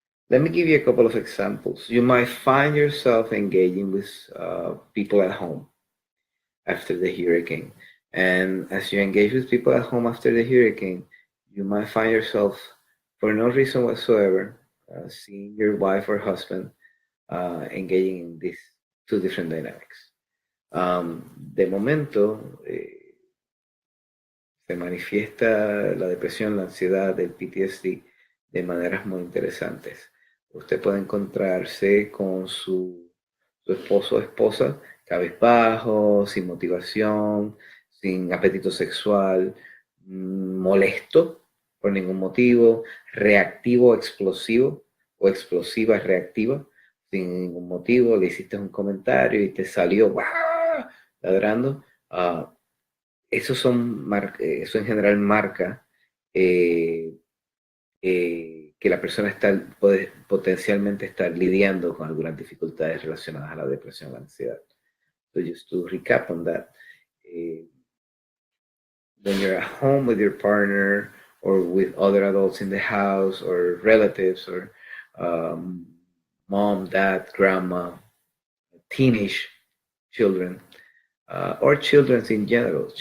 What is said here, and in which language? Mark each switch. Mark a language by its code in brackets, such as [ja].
[en] Let me give you a couple of examples. You might find yourself engaging with people at home after the hurricane. And as you engage with people at home after the hurricane, you might find yourself, for no reason whatsoever, seeing your wife or husband engaging in these two different dynamics. [es] De momento, se manifiesta la depresión, la ansiedad, el PTSD de maneras muy interesantes. Usted puede encontrarse con su esposo o esposa cabizbajo, sin motivación, sin apetito sexual, molesto por ningún motivo, reactivo, explosivo o explosiva, reactiva, sin ningún motivo. Le hiciste un comentario y te salió ladrando. Eso en general marca que la persona puede potencialmente estar lidiando con algunas dificultades relacionadas a la depresión o la ansiedad. [en] So just to recap on that, when you're at home with your partner or with other adults in the house, or relatives, or um, mom, dad, grandma, teenage children, or children in general.